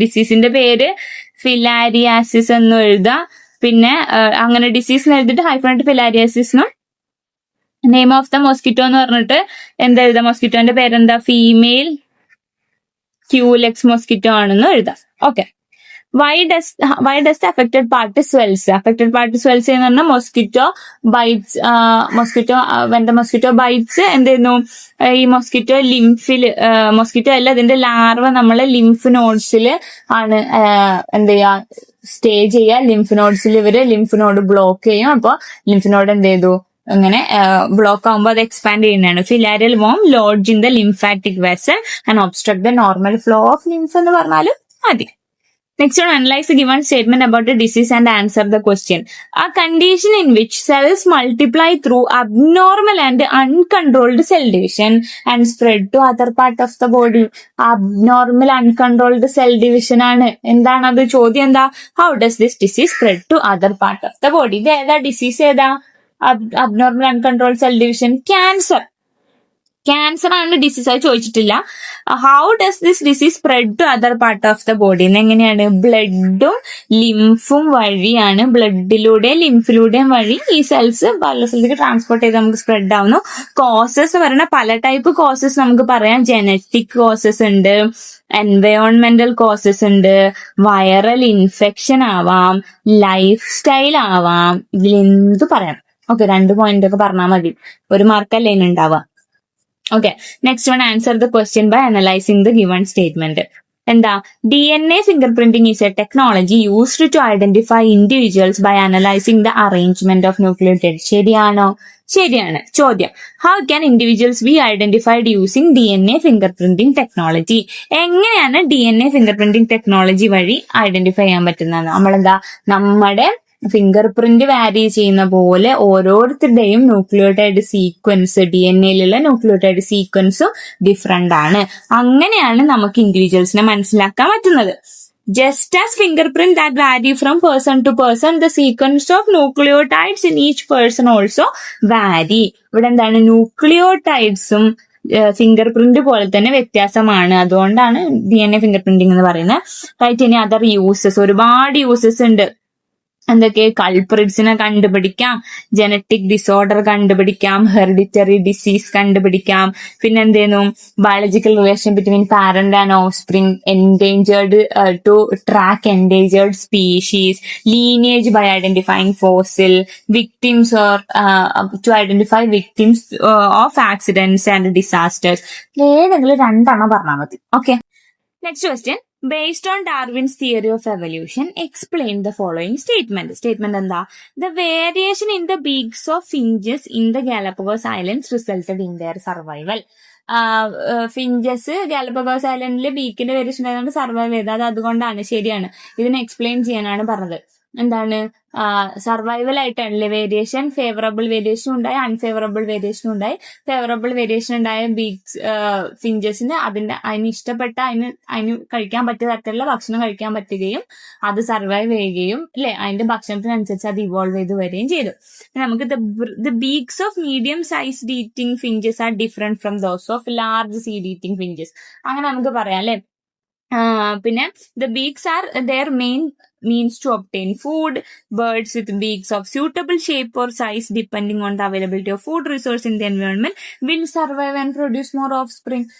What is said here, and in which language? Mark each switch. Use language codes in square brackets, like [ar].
[ml] ഡിസീസിന്റെ പേര് ഫിലാരിയാസിസ് എന്ന് എഴുതാം. പിന്നെ അങ്ങനെ disease എഴുതിട്ട് ഹൈഫണായിട്ട് ഫിലാരിയാസിസിനും name of the mosquito എന്ന് പറഞ്ഞിട്ട് എന്താ എഴുതാം? മൊസ്കിറ്റോന്റെ പേരെന്താ? ഫീമെയിൽ ക്യൂലെക്സ് മൊസ്കിറ്റോ ആണെന്ന് എഴുതാം. [en] Okay, why does the affected part swells? Affected part swells [ml] എന്ന് പറഞ്ഞാൽ mosquito bytes. [en] when the mosquito bites [ml] എന്ത് ചെയ്യുന്നു? ഈ മൊസ്കിറ്റോ ലിംഫില്, മൊസ്കിറ്റോ അല്ല, അതിന്റെ ലാർവ നമ്മളെ ലിംഫ് നോഡ്സിൽ ആണ് എന്ത് ചെയ്യാ? സ്റ്റേ ചെയ്യുക. ലിംഫ് നോഡ്സിൽ ഇവര് ലിംഫ് നോഡ് ബ്ലോക്ക് ചെയ്യും. അപ്പൊ ലിംഫ് നോഡ് എന്ത് ചെയ്തു? അങ്ങനെ ബ്ലോക്ക് ആകുമ്പോൾ അത് എക്സ്പാൻഡ് ചെയ്യുന്നതാണ്. [en] filarial worm lodge in the lymphatic vessel and obstruct the normal flow of lymph [ml] എന്ന് പറഞ്ഞാലും മതി. [en] Next one, analyze the given statement about the disease and answer the question. A condition in which cells multiply through abnormal and uncontrolled cell division and spread to other part of the body. Abnormal uncontrolled cell division [ml] ആണ്. എന്താണ് അത്? ചോദ്യം എന്താ? [en] How does this disease spread to other part of the body? [ml] ഇത് ഏതാ disease? ഏതാ? Abnormal uncontrolled cell division. Cancer ആണ് disease. അത് ചോദിച്ചിട്ടില്ല. [en] How does this disease spread to other part of the body? [ml] എങ്ങനെയാണ്? ബ്ലഡും ലിംഫും വഴിയാണ്. ബ്ലഡിലൂടെയും ലിംഫിലൂടെയും വഴി ഈ സെൽസ് പല സ്ഥലത്തേക്ക് ട്രാൻസ്പോർട്ട് ചെയ്ത് നമുക്ക് സ്പ്രെഡ് ആവുന്നു. കോസസ് പറയുന്ന പല ടൈപ്പ് കോസസ് നമുക്ക് പറയാം. ജനറ്റിക് കോസസ് ഉണ്ട്, എൻവയോൺമെന്റൽ കോസസ് ഉണ്ട്, വൈറൽ ഇൻഫെക്ഷൻ ആവാം, ലൈഫ് സ്റ്റൈൽ ആവാം. ഇതിലെന്ത് പറയാം. ഓക്കെ, 2 പോയിന്റ് ഒക്കെ പറഞ്ഞാൽ മതി. 1 മാർക്കല്ലേ ഉണ്ടാവുക. [en] Okay, next one, answer the question by analyzing the given statement. എന്താ DNA finger printing is a technology used to identify individuals by analysing the arrangement of nucleotide. [ml] ശരിയാണോ? ശരിയാണ്. [en] ചോദ്യം, how can individuals be identified using DNA finger printing technology? [ml] എങ്ങനെയാണ് DNA finger printing technology വഴി identify ചെയ്യാൻ പറ്റുന്നത്? നമ്മളെന്താ നമ്മുടെ finger print വാരി ചെയ്യുന്ന പോലെ ഓരോരുത്തരുടെയും nucleotide sequence, DNA nucleotide സീക്വൻസും different ആണ്. അങ്ങനെയാണ് നമുക്ക് ഇൻഡിവിജ്വൽസിനെ മനസ്സിലാക്കാൻ പറ്റുന്നത്. [en] Just as fingerprint that vary from person to person, the sequence of nucleotides in each person also vary. [ml] ഇവിടെ എന്താണ്, ന്യൂക്ലിയോടൈഡ്സും ഫിംഗർ പ്രിന്റ് പോലെ തന്നെ വ്യത്യാസമാണ്. അതുകൊണ്ടാണ് DNA ഫിംഗർ പ്രിന്റിംഗ് എന്ന് പറയുന്നത്. റൈറ്റ്. ഇനി അതർ യൂസസ്, ഒരുപാട് യൂസസ് ഉണ്ട്. എന്തൊക്കെ? കൾപ്രിറ്റ്സിനെ കണ്ടുപിടിക്കാം, ജനറ്റിക് ഡിസോർഡർ കണ്ടുപിടിക്കാം, ഹെറിഡിറ്ററി ഡിസീസ് കണ്ടുപിടിക്കാം, പിന്നെ എന്തേന്നു [en] biological relation between parent and offspring, [ml] endangered to track endangered species, lineage by identifying fossil, victims or to identify victims of accidents and disasters. ഏതെങ്കിലും രണ്ടെണ്ണം പറഞ്ഞാൽ മതി. Okay. [en] Next question, based on Darwin's theory of evolution, explain the following statement. [ml] Statement എന്താ? [en] The variation in the beaks of finches in the Galapagos Islands resulted in their survival. [ml] Finches Galapagos ഐലൻഡിലെ ബീക്കിന്റെ variation ആയതുകൊണ്ട് survive ചെയ്തത്. അത് അതുകൊണ്ടാണ്. ശരിയാണ്. ഇതിനെ explain ചെയ്യാനാണ് പറഞ്ഞത്. എന്താണ്? Survival ആയിട്ടാണല്ലേ variation. ഫേവറബിൾ വേരിയേഷൻ ഉണ്ടായി, അൺഫേവറബിൾ വേരിയേഷൻ ഉണ്ടായി. ഫേവറബിൾ വേരിയേഷൻ ഉണ്ടായ ബീക്സ് ഫിഞ്ചസിന് അതിന് ഇഷ്ടപ്പെട്ട അതിന് കഴിക്കാൻ പറ്റിയ തരത്തിലുള്ള ഭക്ഷണം കഴിക്കാൻ പറ്റുകയും അത് സർവൈവ് ചെയ്യുകയും അല്ലെ അതിന്റെ ഭക്ഷണത്തിനനുസരിച്ച് അത് ഇവോൾവ് ചെയ്ത് വരികയും ചെയ്തു. [en] നമുക്ക് the beaks of medium sized eating finches are different from those of large seed eating finches. [ml] അങ്ങനെ നമുക്ക് പറയാം അല്ലെ. [en] പിന്നെ the beaks are their main means to obtain food. Birds with beaks of suitable shape or size depending on the availability of food resource in the environment will survive and produce more offspring.